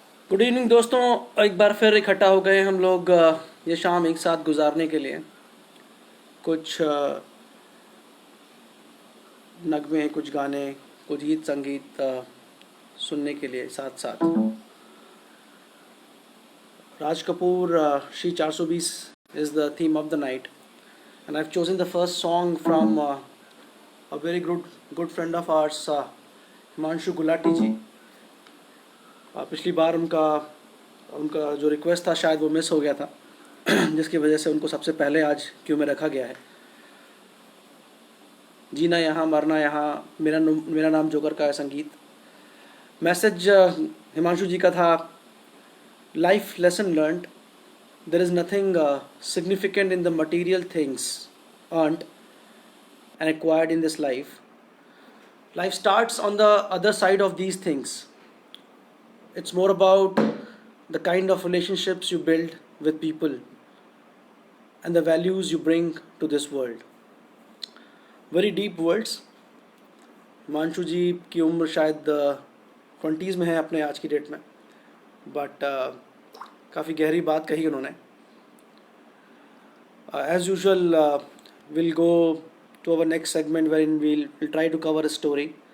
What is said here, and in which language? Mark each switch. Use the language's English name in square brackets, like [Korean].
[Hindi] Good evening दोस्तों, एक बार फिर इकट्ठा हो गए हम लोग ये शाम एक साथ गुजारने के लिए। कुछ नगमे, कुछ गाने, कुछ गीत संगीत सुनने के लिए साथ साथ। [English] Raj Kapoor Shree 420 is the theme of the night, and I've chosen the first song from a very good friend of ours, Himanshu Gulati ji. [Hindi] पिछली बार उनका जो रिक्वेस्ट था शायद वो मिस हो गया था जिसकी वजह से उनको सबसे पहले आज क्यू में रखा गया है। जीना यहाँ, मरना यहाँ, मेरा नाम जोकर का है संगीत। मैसेज हिमांशु जी का था, [English] Life lesson learned, there is nothing significant in the material things earned and acquired in this life. Life starts on the other side of these things. It's more about the kind of relationships you build with people and the values you bring to this world. Very deep words. [Hindi] Himanshu जी की उम्र शायद 20s में है अपने आज की date में, but काफ़ी गहरी बात कही उन्होंने। [English] As usual, we'll go to our next segment wherein we'll try to cover a story.